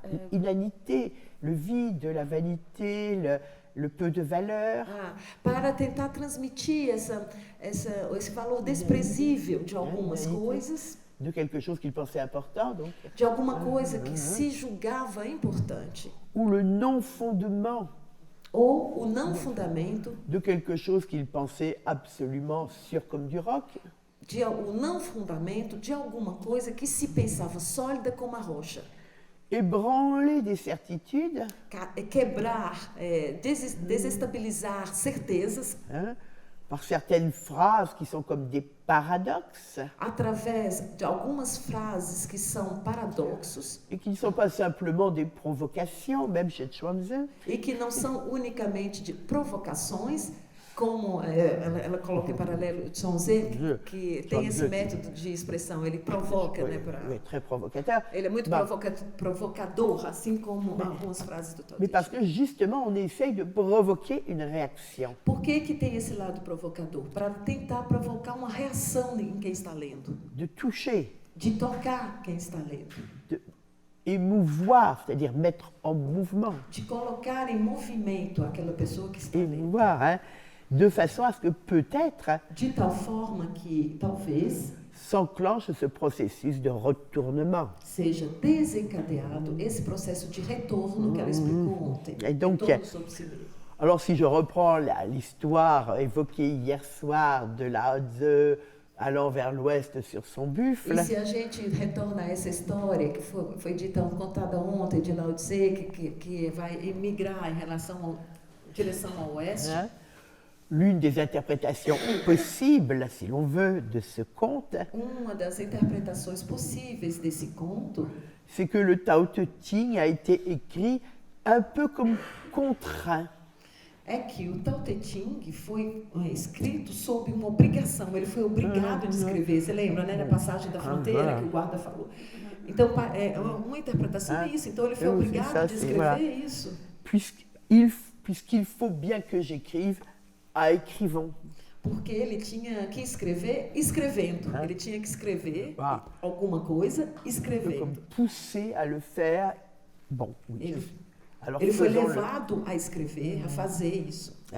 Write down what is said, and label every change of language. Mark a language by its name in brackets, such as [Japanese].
[French] Inanité, le vide, la vanité, le peu de valeur. [Portuguese] Para tentar transmitir esse valor desprezível de algumas coisas, [French] de quelque chose qu'il pensait important, donc. [Portuguese] De alguma coisa que se julgava importante. [French] Ou le non-fondement. [Portuguese] Ou o não fundamento. [French] De quelque chose qu'il pensait absolument sûr comme du roc. [Portuguese] O não fundamento de alguma coisa que se pensava sólida como a rocha. [French] Ébranler des certitudes. [Portuguese] Quebrar, desestabilizar certezas. [French] Par certaines phrases qui sont comme des paradoxes. [Portuguese] Através de algumas frases que são paradoxos. [French] Et qui ne sont pas simplement des provocations, même chez Chuang-Tzu. [Portuguese] E que não são unicamente de provocações, como ela coloca em paralelo o Chuang-Tzu, que tem esse método de expressão, ele provoca, né? [French] Très provocateur. [Portuguese] Ele é muito provocador, assim como algumas frases do Tao Te Ching. [French] Mais parce que justement, on essaye de provoquer une réaction. [Portuguese] Por que tem esse lado provocador? Para tentar provocar uma reação em quem está lendo. [French] De toucher. [Portuguese] De tocar quem está lendo. [French] De émouvoir, c'est-à-dire mettre en mouvement. [Portuguese] De colocar em movimento aquela pessoa que está lendo. [French] Émouvoir, hein? De façon à ce que peut-être [Portuguese] de tal forma que talvez [French] s'enclenche ce processus de retournement. [Portuguese] Seja desencadeado esse processo de retorno que ela explicou ontem. [French] Et donc, alors si je reprends l'histoire évoquée hier soir de Lao Tzu allant vers l'ouest sur son buffle. [Portuguese] E se a gente retorna a essa história que foi dita, contada ontem de Lao Tzu, que vai emigrar em direção ao oeste. [French] L'une des interprétations possibles, si l'on veut, de ce conte, [Portuguese] uma das interpretações possíveis desse conto, [French] c'est que le Tao Te Ching a été écrit un peu comme contraint. [Portuguese] É que o Tao Te Ching foi escrito sob uma obrigação, ele foi obrigado a escrever. Você lembra, né, na passagem da fronteira que o guarda falou? Então, uma interpretação é isso. Então, ele foi obrigado a escrever isso. [French] Puisqu'il faut bien que j'écrive, à écrivant. [Portuguese] Porque ele tinha que escrever escrevendo. Ele tinha que escrever alguma coisa escrevendo. [French] Comme poussé à le faire. Bon, oui. [Portuguese] Ele foi levado a escrever, a fazer isso.